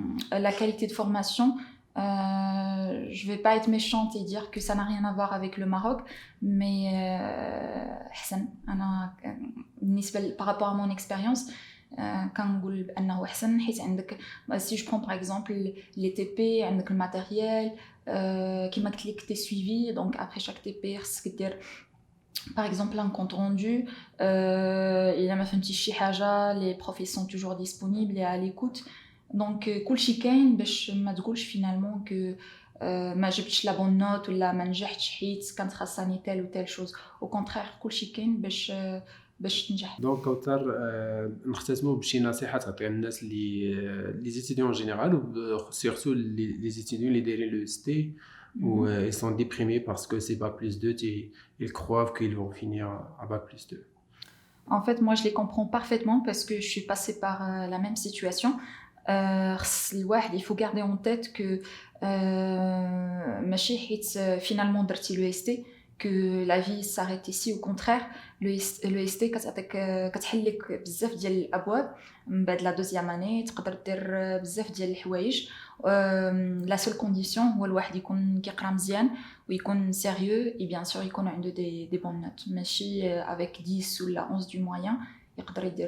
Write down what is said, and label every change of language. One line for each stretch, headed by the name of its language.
French: La qualité de formation, je vais pas être méchante et dire que ça n'a rien à voir avec le Maroc, mais أحسن.
Arabic: أنا بالنسبة
French: par rapport à mon expérience
Arabic: كنقول بأنه أحسن، حيت عندك
French: si je prends par exemple les TP
Arabic: عندك الماتيريال كما قلت لك تي سويفي. دونك après chaque TP خصك دير
French: par exemple un compte rendu.
Arabic: إلا ما فهمتيش شي حاجة
French: les profs sont toujours disponibles et à l'écoute.
Arabic: donc كلشي كاين باش ما تقولش
French: finalement que
Arabic: ما جبتش لا بون نوت ولا ما نجحتش حيت كانت خاصني تال و تال شوز.
French: au contraire
Arabic: كلشي كاين باش تنجح. دونك كوثر نختتموا بشي نصيحه تعطيها للناس اللي لي ستوديون جينيرال و سورتو لي ستوديون اللي دايرين لو اس تي
French: ou ils sont déprimés parce que c'est bac plus 2,
Arabic: ils croient qu'ils vont finir à bac plus 2.
French: En fait, moi, je les comprends parfaitement parce que je suis passée par la même situation. Il faut garder en tête que
Arabic: ماشي حيت
French: finalement
Arabic: درتي لو اس تي
French: que la vie s'arrête ici. au contraire, le ST
Arabic: كتحل لك بزاف ديال الابواب. من بعد لا دوزيام اني تقدر دير بزاف ديال الحوايج. لا سول كونديسيون هو الواحد يكون كيقرا مزيان ويكون سيريو اي بيان سور يكون عنده دي بون نوت، ماشي افيك 10 ولا 11 دو موين يقدر يدير.